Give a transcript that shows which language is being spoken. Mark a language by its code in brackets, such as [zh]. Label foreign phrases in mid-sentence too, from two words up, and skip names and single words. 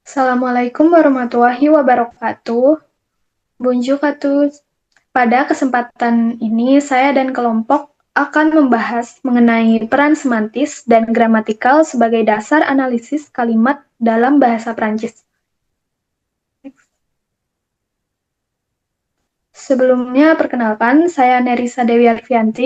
[ar] Assalamualaikum warahmatullahi wabarakatuh. [fr] Bonjour à tous. [id] Pada kesempatan ini, saya dan kelompok akan membahas mengenai peran semantis dan gramatikal sebagai dasar analisis kalimat dalam bahasa Prancis. Sebelumnya, perkenalkan, saya Nerissa Dewi Alfianti.